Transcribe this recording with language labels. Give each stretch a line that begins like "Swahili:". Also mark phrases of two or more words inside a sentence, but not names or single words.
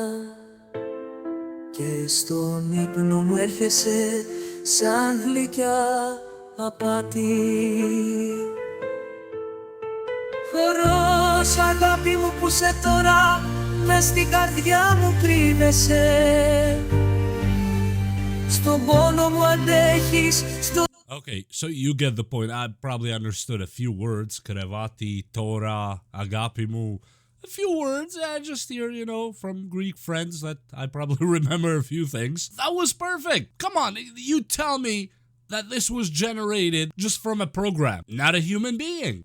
Greek: Και στον ύπνο μου έρχεσαι σαν γλυκιά απάτη. Χορός αγάπη μου που σε τώρα μες στην καρδιά μου κρύβεσαι. Στον πόνο μου αντέχεις.
English: Okay, so you get the point. I probably understood a few words.
Greek: Κρεβάτι, τώρα, αγάπη μου.
English: A few words I just hear, you know, from Greek friends that I probably remember a few things. That was perfect. Come on, you tell me that this was generated just from a program, not a human being.